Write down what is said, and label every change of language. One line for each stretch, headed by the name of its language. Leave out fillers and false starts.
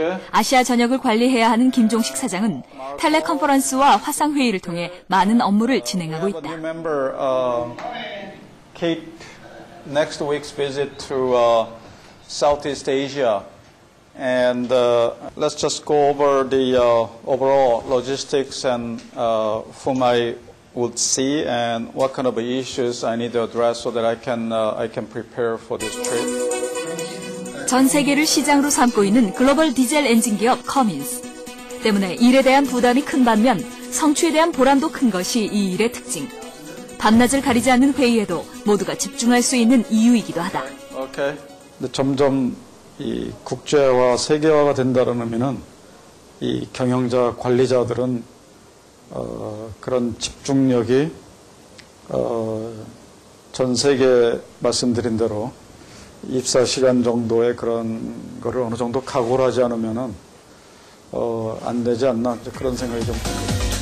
Korean: 아시아 전역을 관리해야 하는 김종식 사장은 텔레컨퍼런스와 화상회의를 통해 많은 업무를 진행하고 있다.
English: Kate, next week's visit to Southeast Asia And let's just go over the overall logistics and whom I would see and what kind of issues I need to address so that I can prepare for this trip.
Korean: 전 세계를 시장으로 삼고 있는 글로벌 디젤 엔진 기업 커민스. 때문에 일에 대한 부담이 큰 반면 성취에 대한 보람도 큰 것이 이 일의 특징. 밤낮을 가리지 않는 회의에도 모두가 집중할 수 있는 이유이기도 하다.
English: Okay.
Korean: 근데 점점 이 국제화, 세계화가 된다는 의미는 이 경영자, 관리자들은 그런 집중력이 전 세계 말씀드린 대로 입사 시간 정도의 그런 거를 어느 정도 각오를 하지 않으면은 안 되지 않나 그런 생각이 좀 듭니다.